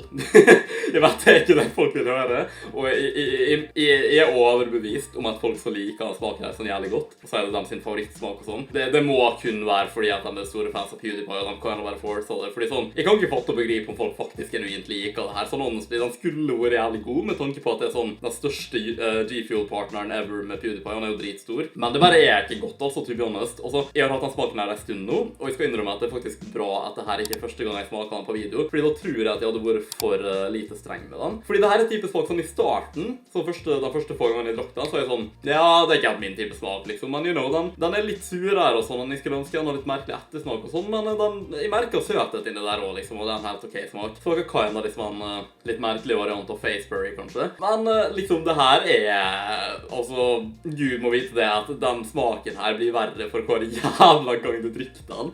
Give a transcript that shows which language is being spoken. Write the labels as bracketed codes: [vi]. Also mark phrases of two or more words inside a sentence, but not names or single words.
[no] Jeg vet det er ikke det folk vil høre, og jeg er overbevist om at folk som liker den smaken her sånn jævlig godt, og så er det dem sin favorittsmak og sånn. Det må kun være fordi at de er store fans av PewDiePie, og de kan jo være force av det, fordi sånn, jeg kan ikke fatte å begripe om folk faktisk genuint liker det her. Sånn honestly, den skulle vært jævlig god, med tanke på at det er sånn den største G-Fuel-partneren ever med PewDiePie, han er jo dritstor. Men det bare er ikke godt, altså, [en] to be honest. [no] Og så, jeg har hatt den smaken her en stund nå, og jeg skal innrømme at det er faktisk bra at det her ikke er første gang jeg smaker den på video, fordi da tror jeg at jeg hadde vært for lite streng med den. Fordi det her er type smak sånn i starten, så den første få gangen jeg drakk den, så er jeg sånn, ja, det er ikke helt min type smak, liksom, men [en] you know, [no] den er litt sur her og sånn, og jeg skulle ønske den har litt merkelig ettersmak og sånn, men jeg merker søthet inni der også, liksom, og det er en helt ok smak. Så det kan være liksom en litt merkelig variant av Faceberry, kanskje. Men liksom, det her er, altså, Gud må vite det, at den smaken her blir verre for hver jævla gang du drikker den.